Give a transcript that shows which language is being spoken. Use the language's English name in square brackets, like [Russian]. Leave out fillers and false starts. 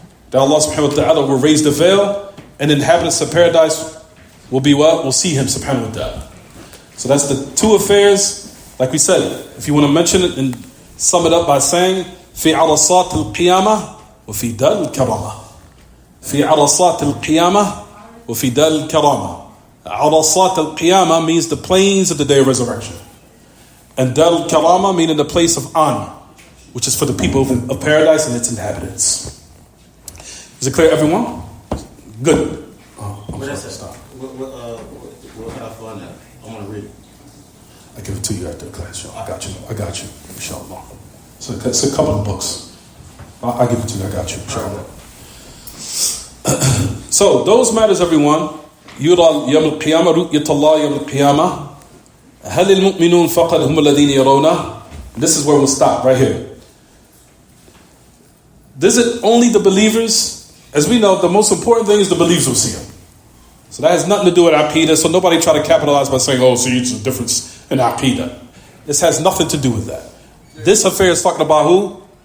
[English] That Allah subhanahu wa ta'ala will raise the veil, and the inhabitants of paradise will be what? Will see him subhanahu wa ta'ala. So that's the two affairs. Like we said, if you want to mention it and sum it up by saying, [Arabic] في عرصات القيامة وفي دار الكرامة. في عرصات القيامة وفي دار الكرامة. [English] عرصات القيامة means the plains of the day of resurrection. And Dar al-Karama meaning the place of honor, which is for the people of paradise and its inhabitants. Is it clear, everyone? Good. Stop. What can I find that? I want to read it. I give it to you after the class, show. I got you. Inshallah. So it's a couple of books. I'll give it to you. I got you. Inshallah. So those matters, everyone. [Arabic] يرى يوم القيامة رؤية الله يوم القيامة. هل المؤمنون فقط هم الذين يرونه. [English] This is where we'll stop right here. Is it only the believers? As we know, the most important thing is the believers will see him. So that has nothing to do with Aqidah. So nobody try to capitalize by saying, see, it's a difference in Aqidah. This has nothing to do with that. This affair is talking about who?